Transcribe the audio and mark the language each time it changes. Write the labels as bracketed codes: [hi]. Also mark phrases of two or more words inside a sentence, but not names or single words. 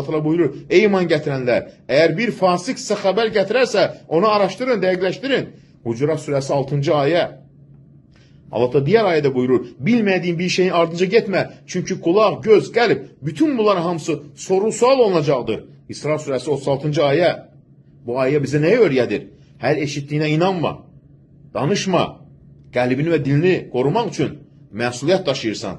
[az] Allah buyurur, ey iman gətirənlər, əgər bir fasik sizə xəbər gətirərsə, onu araşdırın, dəqiqləşdirin. Hucurat surəsi 6-cı ayə. [tr] Allah da diğer ayede buyurur, bilmediğin bir şeyin ardınca gitme. Çünkü kulak, göz, kalp, bütün bunların [az] hamısı soru-sual olacaqdır. [tr] İsra suresi 36. ayet. Bu ayet bize neyi öğretir? Her eşittiğine inanma, danışma, kalbini ve dilini korumak için [az] məsuliyyət daşıyırsan.